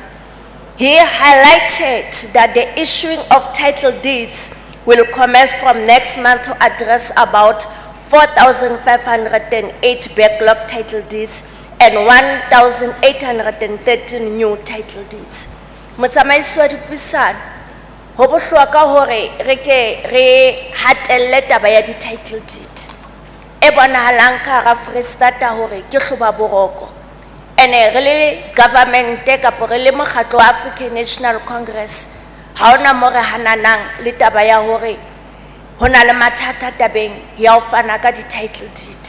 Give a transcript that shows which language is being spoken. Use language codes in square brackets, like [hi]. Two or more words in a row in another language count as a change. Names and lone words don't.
[en] He highlighted that the issuing of title deeds will commence from next month to address about 4,508 backlog title deeds and 1,813 new title deeds. [st] Motsamaisi wa dipuisano, ho bohlokwa hore re ke re hatelle taba ya di-title deed. E bonahalang ka hara Freistata hore ke hloba boroko. Ene re le government kapo re le mokgatlo wa African National Congress, ha ona mo re hananang le taba ya hore hona le mathata tabeng ya ho fana ka di-title deed.